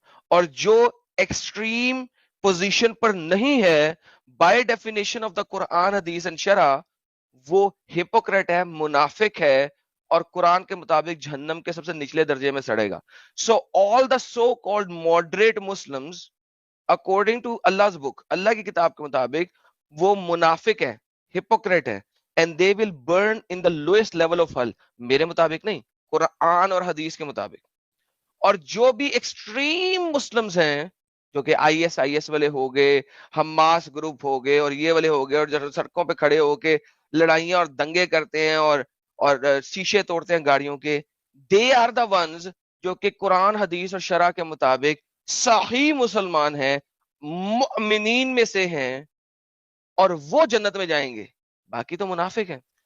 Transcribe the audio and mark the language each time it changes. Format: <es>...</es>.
<ur>اور جو extreme position پر نہیں ہے</ur> <en>by definition of the</en> <ur>قرآن حدیث اینڈ شرع، وہ ہپوکریٹ ہے، منافق ہے، اور قرآن کے مطابق جہنم کے سب سے نچلے درجے میں سڑے گا.</ur> <en>so all the so called moderate Muslims according to Allah's book،</en> <ur>اللہ کی کتاب کے مطابق وہ منافق ہے، ہپوکریٹ ہے،</ur> <en>and they will burn in the lowest level of hell.</en> <ur>میرے مطابق نہیں, قرآن اور حدیث کے مطابق. اور جو بھی ایکسٹریم مسلمز ہیں, جو کہ آئی ایس والے ہو گئے, حماس گروپ ہو گئے, اور یہ والے ہو گئے, اور جو سڑکوں پہ کھڑے ہو کے لڑائیاں اور دنگے کرتے ہیں اور شیشے توڑتے ہیں گاڑیوں کے,</ur> <en>they are the ones</en> <ur>جو کہ قرآن حدیث اور شرع کے مطابق صحیح مسلمان ہیں, مؤمنین میں سے ہیں, اور وہ جنت میں جائیں گے. باقی تو منافق ہیں.</ur>